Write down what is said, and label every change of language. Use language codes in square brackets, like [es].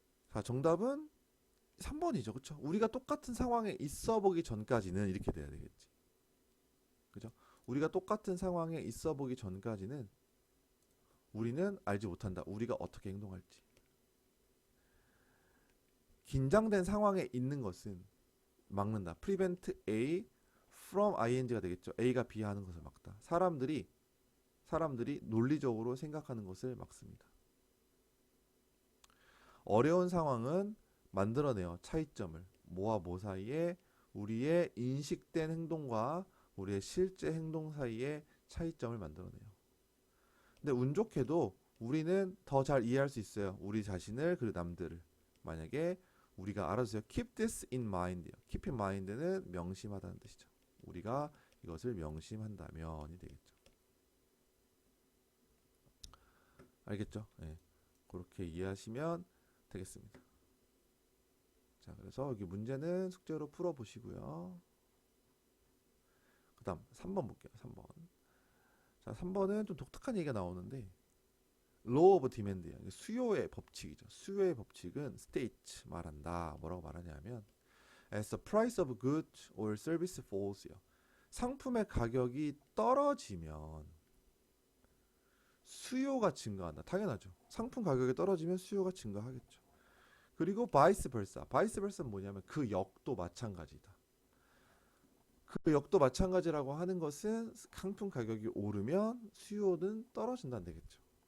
[ko] 자, 정답은 3번이죠. 그쵸? 우리가 똑같은 상황에 있어 보기 전까지는 이렇게 돼야 되겠지. 그죠? 우리가 똑같은 상황에 있어 보기 전까지는 우리는 알지 못한다. 우리가 어떻게 행동할지. 긴장된 상황에 있는 것은 막는다. [en] prevent A from ing가 [ko] 되겠죠. A가 B 하는 것을 막다. 사람들이 논리적으로 생각하는 것을 막습니다. 어려운 상황은 만들어내요. 차이점을. 뭐와 뭐 사이에 우리의 인식된 행동과 우리의 실제 행동 사이에 차이점을 만들어내요. 근데 운 좋게도 우리는 더 잘 이해할 수 있어요. 우리 자신을 그리고 남들을. 만약에 우리가 알아주세요. [en] Keep this in mind. [ko] Keep in mind는 명심하다는 뜻이죠. 우리가 이것을 명심한다면이 되겠죠. 알겠죠? 네. 그렇게 이해하시면 되겠습니다. 자, 그래서 여기 문제는 숙제로 풀어보시고요. 그 다음 3번 볼게요. 3번. 자, 3번은 좀 독특한 얘기가 나오는데 Law of Demand예요. 수요의 법칙이죠. 수요의 법칙은 state 말한다. 뭐라고 말하냐면 [en] As the price of goods or service falls요. [ko] 상품의 가격이 떨어지면 수요가 증가한다. 당연하죠. 상품 가격이 떨어지면 수요가 증가하겠죠. 그리고 바이스 벌사. 바이스 벌사는 뭐냐면 그 역도 마찬가지다. 그 역도 마찬가지라고 하는 것은 상품 가격이 오르면 수요는 떨어진다는 되겠죠.